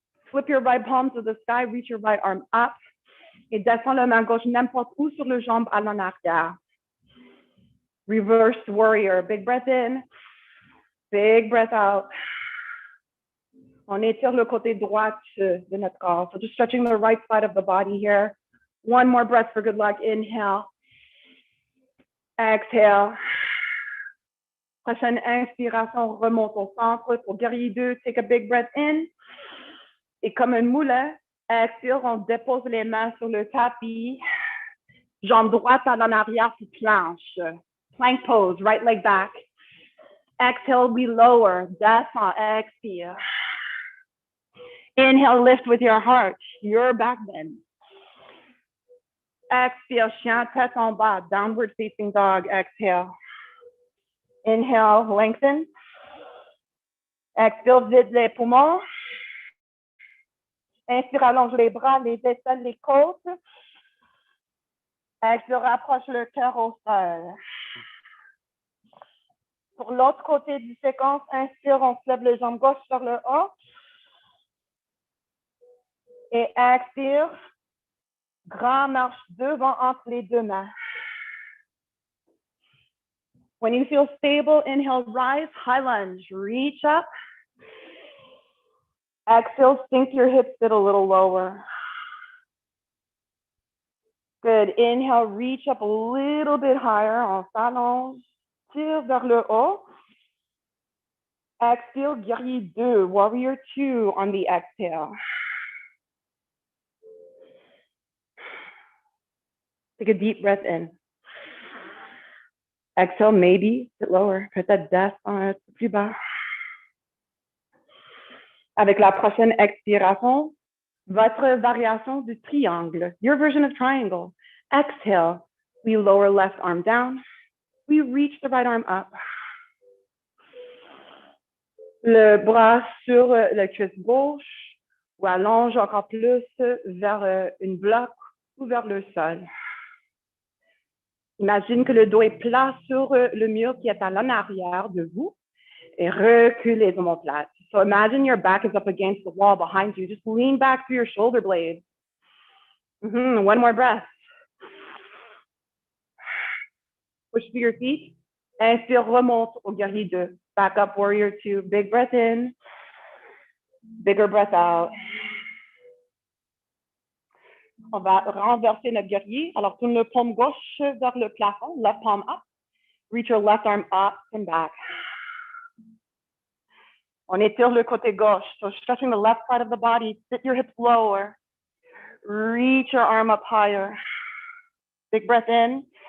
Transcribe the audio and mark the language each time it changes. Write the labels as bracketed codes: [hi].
[en] Flip your right palm to the sky, reach your right arm up, [fr] et descends la main gauche n'importe où sur le jambe à l'en arrière. [en] Reverse warrior, big breath in, big breath out. [fr] On étire le côté droit de notre corps. [en] So just stretching the right side of the body here. One more breath for good luck. Inhale. Exhale. [fr] Prochaine inspiration, remonte au centre. Pour guerrier 2, [en] take a big breath in. [fr] Et comme un moulin, expire, on dépose les mains sur le tapis. Jambe droite en arrière sur planche. [en] Plank pose, right leg back. Exhale, we lower. [fr] Descend, expire. [en] Inhale, lift with your heart, your back bend. Exhale, [fr] chien, tête en bas, [en] downward facing dog, exhale. Inhale, lengthen. Exhale, [fr] vide les poumons. Inspire, allonge les bras, les aisselles, les côtes. Exhale, rapproche le cœur au sol. Pour l'autre côté du séquence, inspire, on soulève les jambes gauche vers le haut. Et expire, grand marche devant entre les deux mains. [en] When you feel stable, inhale, rise, high lunge, reach up. Exhale, sink your hips, sit a little lower. Good. Inhale, reach up a little bit higher. [fr] On s'allonge, tire vers le haut. [en] Exhale, guerrier 2, warrior 2 on the exhale. Take a deep breath in. Exhale, maybe sit lower. [fr] Peut-être descend un peu plus bas. Avec la prochaine expiration, votre variation du triangle, [en] your version of triangle. Exhale, we lower left arm down. We reach the right arm up. [fr] Le bras sur la cuisse gauche ou allonge encore plus vers une bloc ou vers le sol. Imagine que le dos est plat sur le mur qui est à l'en arrière de vous et recule les omoplates. [en] So imagine your back is up against the wall behind you. Just lean back through your shoulder blades. One more breath. Push through your feet. [fr] Inspire, remonte au guerrier 2. [en] Back up, warrior 2. Big breath in. Bigger breath out. [fr] On va renverser notre guerrier. Alors, tourne le paume gauche vers le plafond. [en] Left palm up. Reach your left arm up and back. [fr] On étire le côté gauche. [en] So stretching the left side of the body. Sit your hips lower. Reach your arm up higher. Big breath in.